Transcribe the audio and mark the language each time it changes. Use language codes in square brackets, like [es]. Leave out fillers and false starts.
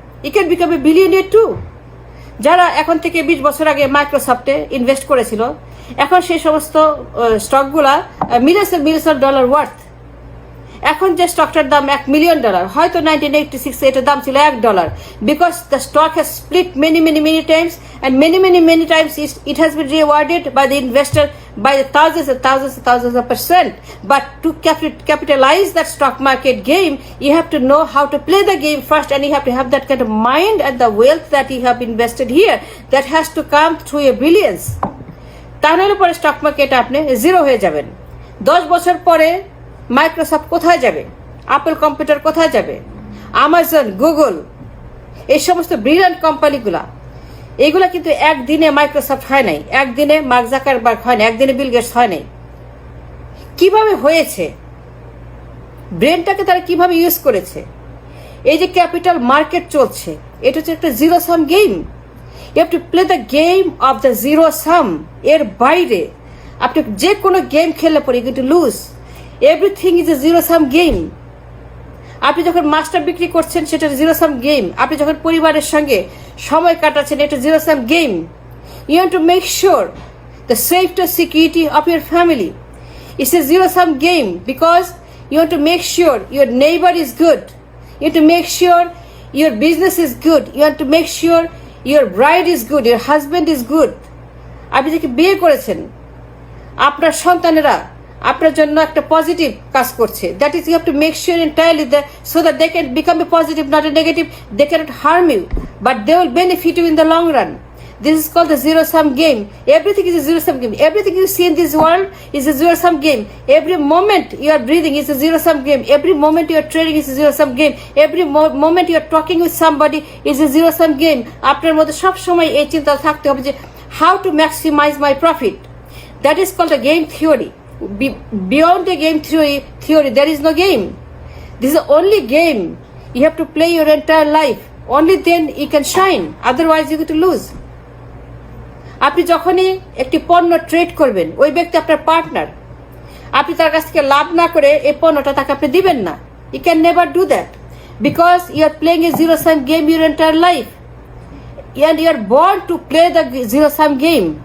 [en] You can become a billionaire too. [bn] যারা এখন থেকে 20 বছর আগে মাইক্রোসফটে ইনভেস্ট করেছিল, এখন সেই সমস্ত স্টকগুলা মিলিয়ন্স অফ ডলার ওয়ার্থ। এখন যে স্টকটার দাম $1 মিলিয়ন, হয়তো 1986 এটার দাম ছিল $1, [en] Because the stock has split many times, and many times it has been rewarded by the investor by the thousands of percent. But to capitalize that stock market game, you have to know how to play the game first, and you have to have that kind of mind and the wealth that you have invested here that has to come through your billions. [bn] তাহলে পরে stock মার্কেটে আপনি zero হয়ে যাবেন। 10 বছর পরে Microsoft কোথায় যাবে? অ্যাপল কম্পিউটার কোথায় যাবে? আমাজন, গুগল, এই সমস্ত ব্রিলিয়ান্ট কোম্পানিগুলা, এগুলা কিন্তু একদিনে মাইক্রোসফট হয় নাই, একদিনে মার্ক জাকারবার্গ হয় নাই, একদিনে বিল গেটস হয় নাই। কিভাবে হয়েছে, ব্রেনটাকে তারা কিভাবে ইউজ করেছে। এই যে ক্যাপিটাল মার্কেট চলছে, এটা হচ্ছে একটা zero sum game. [en] You have to play the game of the zero sum. [bn] এর বাইরে আপনি যে কোনো গেম খেললে পরে [en] You to lose. Everything is a zero sum game. [bn] আপনি যখন মাস্টার বিক্রি করছেন সেটা জিরো সাম গেম। আপনি যখন পরিবারের সঙ্গে সময় কাটাচ্ছেন এটা zero sum game. [en] You have to make sure the safety security of your family. It's a zero-sum game because you want to make sure your neighbor is good. You want to make sure your business is good. You want to make sure your bride is good. Your husband is good. [bn] আপনি যাকে বিয়ে করেছেন, আপনার সন্তানেরা আপনার জন্য একটা positive কাজ করছে। [en] That is, you have to make sure entirely that so that they can become a positive, not a negative. They cannot harm you, but they will benefit you in the long run. This is called the zero-sum game. Everything is a zero-sum game. Everything you see in this world is a zero-sum game. Every moment you are breathing is a zero-sum game. Every moment you are trading is a zero-sum game. Every moment you are talking with somebody is a zero-sum game. [bn] আপনার মধ্যে সব সময় এই চিন্তা থাকতে হবে যে [en] how to maximize my profit. That is called a game theory. Beyond the game theory, there is no game. This is the only game you have to play your entire life. Only then you can shine. Otherwise you get to lose. [bn] আপনি যখনই একটি পণ্য trade করবেন, ওই ব্যক্তি আপনার partner, আপনি তার কাছ থেকে লাভ না করে এই পণ্যটা তাকে আপনি দিবেন না। [en] You can never do that because you are playing a zero sum game your entire life and you are born to play the zero sum game.